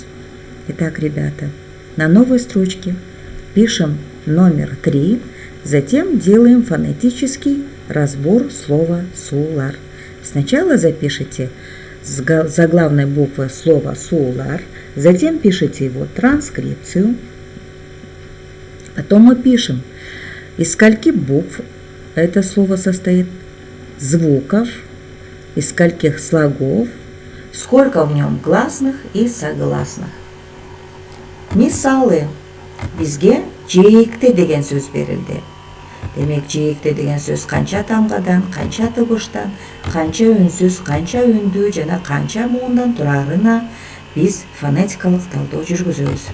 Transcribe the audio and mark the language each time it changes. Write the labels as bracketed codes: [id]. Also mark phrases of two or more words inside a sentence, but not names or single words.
[ru] Итак, ребята, на новой строчке пишем номер 3, затем делаем фонетический разбор слова суулар. Сначала запишите заглавной буквы слово суулар, затем пишите его транскрипцию. Потом мы пишем, из скольки букв это слово состоит, звуков, из скольких слогов, сколько в нем гласных и согласных. [ky] Мисалы: бизге жээкте деген сөз берилди. Демек, жээкте деген сөз канча тамгадан, канча тыбыштан, канча үнсүз, канча үндүү жана канча муундан турарына биз фонетикалык талдоо жүргүзөбүз.